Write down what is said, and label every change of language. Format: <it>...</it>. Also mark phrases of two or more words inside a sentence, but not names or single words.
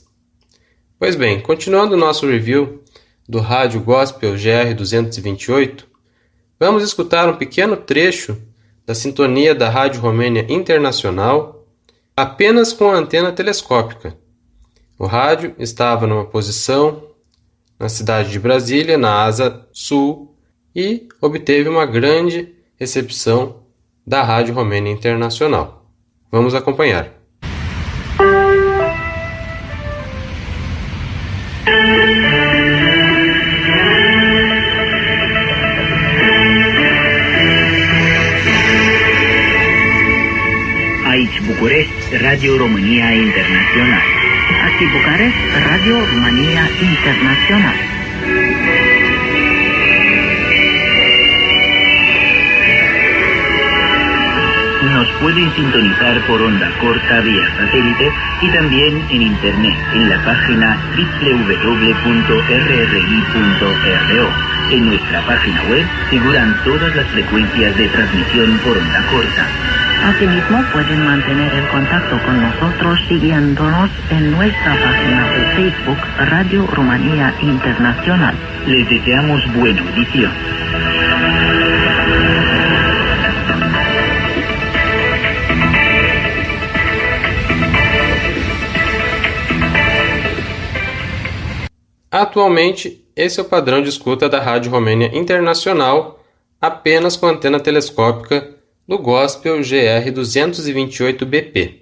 <pt>Pois bem, continuando o nosso review do Rádio Gospel GR228, vamos escutar um pequeno trecho da sintonia da Rádio Romênia Internacional, apenas com a antena telescópica. O rádio estava numa posição na cidade de Brasília, na asa sul, e obteve uma grande recepção da Rádio Romênia Internacional. Vamos acompanhar.</pt> <ro>Aici București, Radio România Internațional.</ro> <es>Aquí Bucarest, Radio România Internațional. Nos pueden sintonizar por onda corta vía satélite y también en internet en la página www.rri.ro. En nuestra página web figuran todas las frecuencias de transmisión por onda corta. Asimismo, pueden mantener el contacto con nosotros siguiéndonos en nuestra página de Facebook Radio România Internacional. Les deseamos buena audición.</es> <pt>Atualmente, esse é o padrão de escuta da Rádio Romênia Internacional, apenas com antena telescópica do Gospel GR228BP.</pt>